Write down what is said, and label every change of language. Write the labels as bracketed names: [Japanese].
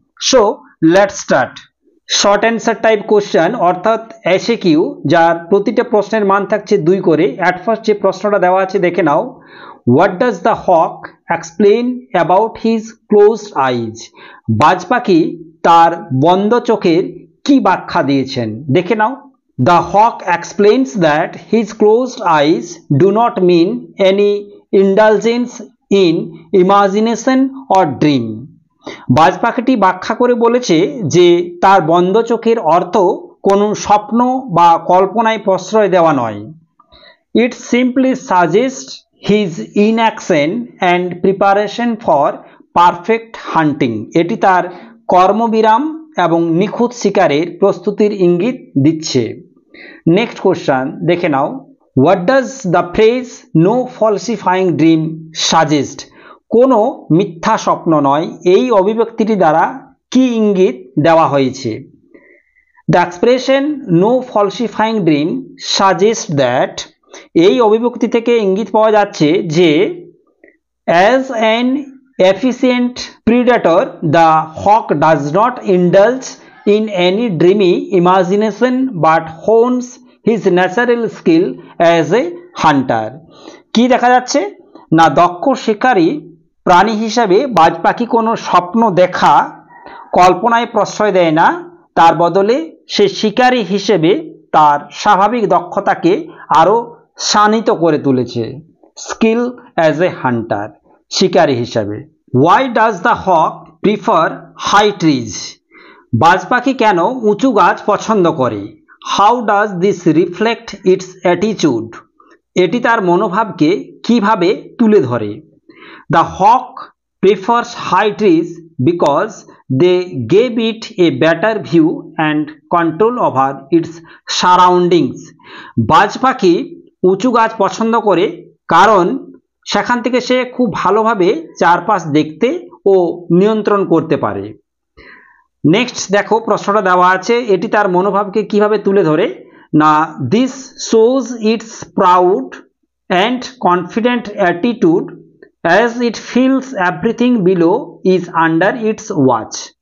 [English] So let's start. [Bangla] Short answer type question অর্থাৎ SAQ, যার প্রতিটা প্রশ্নের মান থাকছে 2 করে। [English] at first [Bangla] যে প্রশ্নটা দেওয়া আছে দেখে নাও, [English] What does the hawk explain about his closed eyes? [Bangla] বাজ পাখি তার বন্ধ চোখের কি ব্যাখ্যা দিয়েছেন দেখে নাও। [English] The hawk explains that his closed eyes do not mean any indulgence in imagination or dream. [Bangla] বাজ পাখিটি ব্যাখ্যা করে বলেছে যে তার বন্ধ চোখের অর্থ কোনো স্বপ্ন বা কল্পনায় প্রশ্রয় দেওয়া নয়। [English] It simply suggests his inaction and preparation for perfect hunting. [Bangla] এটি তার কর্মবিরাম এবং নিখুঁত শিকারের প্রস্তুতির ইঙ্গিত দিচ্ছে। [English] next question [Bangla] দেখে নাও, [English] What does the phrase no falsifying dream suggest? [Bangla] কোনো মিথ্যা স্বপ্ন নয়, এই অভিব্যক্তিটি দ্বারা কি ইঙ্গিত দেওয়া হয়েছে? [English] the expression no falsifying dream suggest that, [Bangla] এই অভিব্যক্তি থেকে ইঙ্গিত পাওয়া যাচ্ছে যে [English] As an efficient predator, the hawk does not indulge in any dreamy imagination but hones his natural skill as a hunter. [Bangla] কি দেখা যাচ্ছে না, দক্ষ শিকারী প্রাণী হিসাবে বাজ পাখি কোনো স্বপ্ন দেখা কল্পনায় প্রশ্রয় দেয় না, তার বদলে সে শিকারী হিসেবে তার স্বাভাবিক দক্ষতাকে আরো শানিত করে তুলেছে। [English] skill as a hunter, [Bangla] শিকারী হিসাবে। [English] Why does the hawk prefer high trees? [Bangla] বাজ পাখি কেন উঁচু গাছ পছন্দ করে? [English] How does this reflect its attitude? [Bangla] এটি তার মনোভাবকে কিভাবে তুলে ধরে? [English] The hawk prefers high trees because they gave it a better view and control over its surroundings. [Bangla] বাজ পাখি উঁচু গাছ পছন্দ করে কারণ সেখান থেকে সে খুব ভালোভাবে চারপাশ দেখতে ও নিয়ন্ত্রণ করতে পারে। [English] next [Bangla] দেখো, প্রশ্নটা দেওয়া আছে, এটি তার মনোভাবকে কিভাবে তুলে ধরে না, [English] This shows its proud and confident attitude as it feels everything below is under its watch.